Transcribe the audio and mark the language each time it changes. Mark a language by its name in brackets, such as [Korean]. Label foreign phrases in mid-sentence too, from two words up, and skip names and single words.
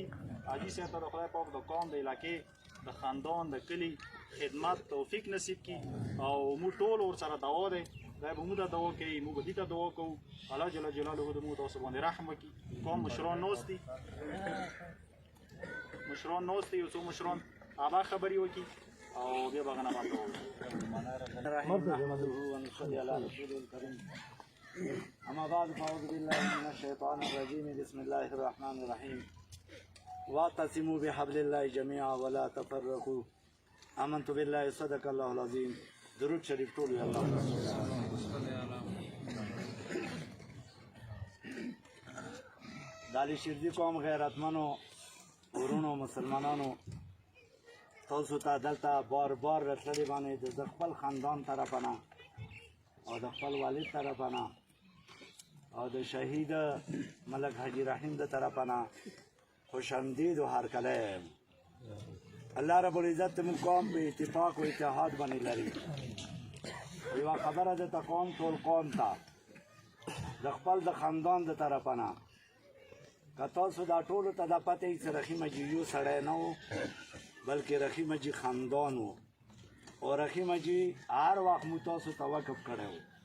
[Pashto] حاجي صاحب ته د خدای پاک د قوم د علاقې د خاندان د کلي خدمت توفیق نصیب کړي او موږ ټول ورسره دعا دی دا به موږ ته دعا کوي، موږ به دې ته دعا کوو الله [Arabic] جل جلاله [Pashto] د موږ تاسو باندې رحم وکړي. قوم مشران ناست دي، یو څو مشران هغه خبرې وکړي او بیا به هغه نه بند کوو. [Arabic] اما بعد فاعوذ بالله من الشیطان الرجیم بسم الله الرحمن الرحیم واعتصموا بحبل الله جميعا ولا تفرقوا آمنت بالله صدق الله العظیم. [Pashto] درود شریف ټول وی الله. د alisherzai قوم غیرتمنو ورونو مسلمانانو تاسو ته دلته بار بار راتللی باندې د خپل خاندان طرفه نه او د خپل والد طرفه نه او د شهید ملک حاجی رحیم د طرفه نه خوش آمدید و هرکلی یم. الله [Arabic] رب العزت [Pashto] زموږ قوم په اتفاق و اتحاد باندې لري. یوه خبره درته کوم ټول قوم ته د خپل د خاندان د طرفه نه که تاسو دا ټولو ته دا پته وي چې رحیم حاجي یو سړی نه و بلکې رحیم حاجي خاندان و او رحیم حاجي هر وخت مو تاسو ته وقف کړی و.